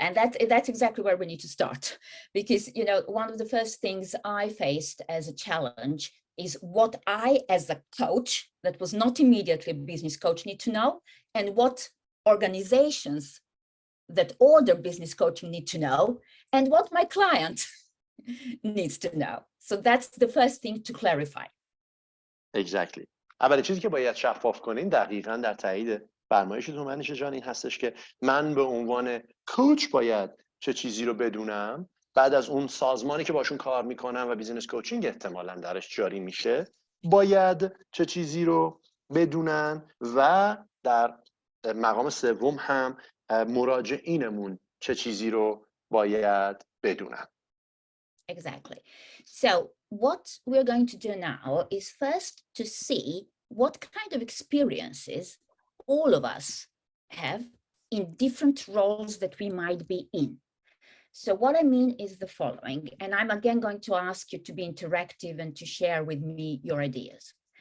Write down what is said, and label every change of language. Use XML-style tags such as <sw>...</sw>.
<en>And that's exactly where we need to start. Because, you know, one of the first things I faced as a challenge is what I, as a coach, that was not immediately a business coach, need to know, and what organizations that order business coaching need to know, and what my client needs to know. So that's the first thing to clarify. Exactly.</en> <fa>اولین چیزی که باید شفاف کنین دقیقاً در تایید فرمایشتون هومن جان این هستش که من به عنوان کوچ باید چه چیزی رو بدونم، بعد از اون سازمانی که باشون کار میکنم و بیزینس کوچینگ احتمالاً درش جاری میشه باید چه چیزی رو بدونن، و در مقام سوم هم مراجعینمون چه چیزی رو باید بدونن.</fa> <en>Exactly. So what we're going to do now is first to see what kind of experiences all of us have in different roles that we might be in. So what I mean is the following, and I'm again going to ask you to be interactive and to share with me your ideas.</en>